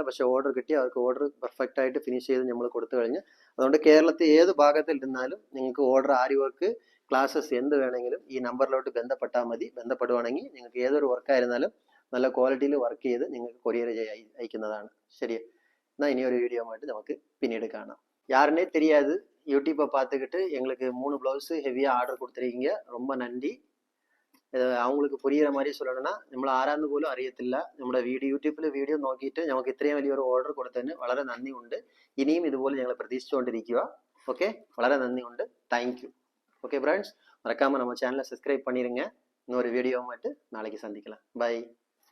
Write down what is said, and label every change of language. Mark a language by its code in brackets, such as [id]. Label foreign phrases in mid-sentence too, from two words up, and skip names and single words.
[ml] പക്ഷെ ഓർഡർ കിട്ടി, അവർക്ക് ഓർഡർ പെർഫെക്റ്റ് ആയിട്ട് ഫിനിഷ് ചെയ്ത് നമ്മൾ കൊടുത്തു കഴിഞ്ഞ്. അതുകൊണ്ട് കേരളത്തിൽ ഏത് ഭാഗത്തിൽ ഇരുന്നാലും നിങ്ങൾക്ക് ഓർഡർ ആരി [en] work classes [ml] എന്ത് വേണമെങ്കിലും ഈ നമ്പറിലോട്ട് ബന്ധപ്പെട്ടാൽ മതി. ബന്ധപ്പെടുവാണെങ്കിൽ നിങ്ങൾക്ക് ഏതൊരു വർക്കായിരുന്നാലും നല്ല ക്വാളിറ്റിയിൽ വർക്ക് ചെയ്ത് നിങ്ങൾക്ക് കൊറിയർ അയക്കുന്നതാണ്. ശരി, എന്നാൽ ഇനി ഒരു വീഡിയോ ആയിട്ട് നമുക്ക് പിന്നീട് കാണാം. [ta] யாருன்னே தெரியாது, யூடியூப்பை பார்த்துக்கிட்டு எங்களுக்கு 3 ப்ளவுஸு ஹெவியாக ஆர்டர் கொடுத்துருக்கீங்க. ரொம்ப நன்றி. அவங்களுக்கு പുരിയുന്ന மாதிரி சொல்லணும்னா [ml] നമ്മൾ ആരാന്ന് പോലും അറിയത്തില്ല. നമ്മുടെ യൂട്യൂബിൽ വീഡിയോ നോക്കിയിട്ട് നമുക്ക് ഇത്രയും വലിയൊരു ഓർഡർ കൊടുത്തതിന് വളരെ നന്ദിയുണ്ട്. ഇനിയും ഇതുപോലെ ഞങ്ങൾ പ്രതീക്ഷിച്ചുകൊണ്ടിരിക്കുക. ஓகே, വളരെ നന്ദിയുണ്ട്. [en] thank you. okay friends, [ta] மறக்காமல் நம்ம சேனலை சப்ஸ்கிரைப் பண்ணிடுங்க. இன்னொரு வீடியோ மட்டும் நாளைக்கு சந்திக்கலாம். பை.